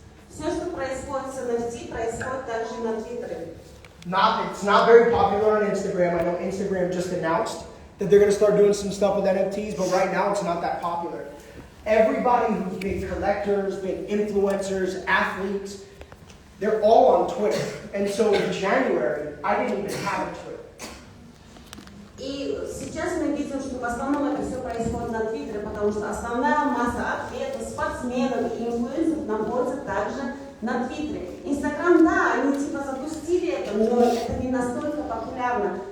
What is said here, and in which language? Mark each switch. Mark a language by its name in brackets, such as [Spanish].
[Russian] Все, что происходит с NFT, происходит также на Твиттере. [English] It's not very popular on Instagram. I know Instagram just announced that they're going to start doing some stuff with NFTs, but right now it's not that popular. Everybody who's big collectors, big influencers, athletes, they're all on Twitter. And so in January, I didn't even have a Twitter. [Russian] И сейчас мы видим, что в основном это все происходит на Твиттере, потому что основная масса атлетов, спортсменов и инфлюенсеров находится также на Твиттере. Инстаграм, да, они типа запустили это, но это не настолько популярно.